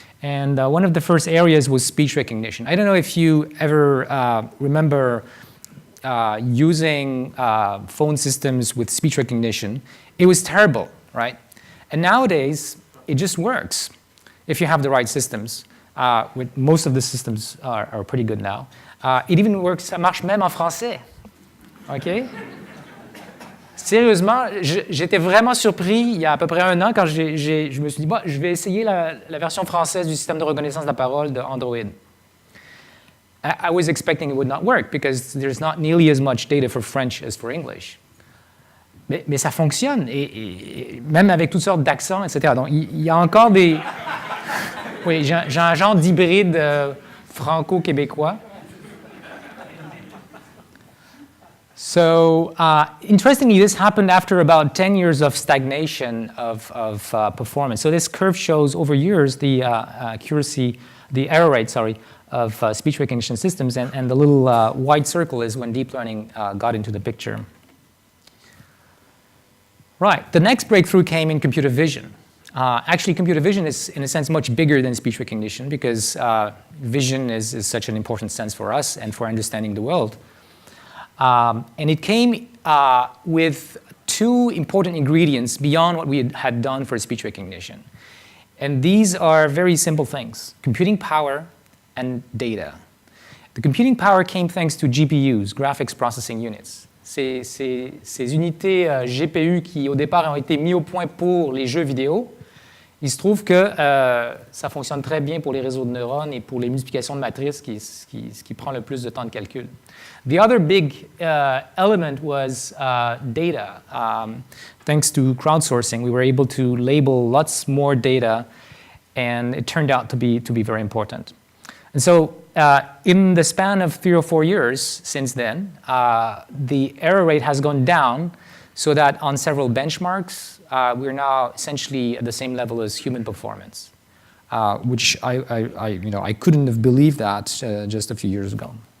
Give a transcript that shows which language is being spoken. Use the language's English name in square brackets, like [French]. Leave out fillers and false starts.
[English] And one of the first areas was speech recognition. I don't know if you ever remember using phone systems with speech recognition. It was terrible, right? And nowadays, it just works if you have the right systems. Most of the systems are pretty good now. It even works, [French] ça marche même en français. OK? Sérieusement, j'étais vraiment surpris il y a à peu près un an quand je me suis dit, je vais essayer la version française du système de reconnaissance de la parole de Android. [English] I was expecting it would not work because there's not nearly as much data for French as for English. [French] Mais ça fonctionne, et même avec toutes sortes d'accents, etc. Donc, il y a encore des... Oui, j'ai un genre d'hybride franco-québécois. [English] So, interestingly, this happened after about 10 years of stagnation of performance. So this curve shows over years the error rate, of speech recognition systems, and the little white circle is when deep learning got into the picture. Right, the next breakthrough came in computer vision. Actually, computer vision is, in a sense, much bigger than speech recognition because vision is such an important sense for us and for understanding the world. And it came with two important ingredients beyond what we had done for speech recognition. And these are very simple things: computing power and data. The computing power came thanks to GPUs, graphics processing units. [French] Ces unités GPU qui, au départ, ont été mis au point pour les jeux vidéo. Il se trouve que ça fonctionne très bien pour les réseaux de neurones et pour les multiplications de matrices, qui prend le plus de temps de calcul. [English] The other big element was data. Thanks to crowdsourcing, we were able to label lots more data, and it turned out to be very important. And so in the span of 3 or 4 years since then, the error rate has gone down so that on several benchmarks, we're now essentially at the same level as human performance, which I couldn't have believed that just a few years ago.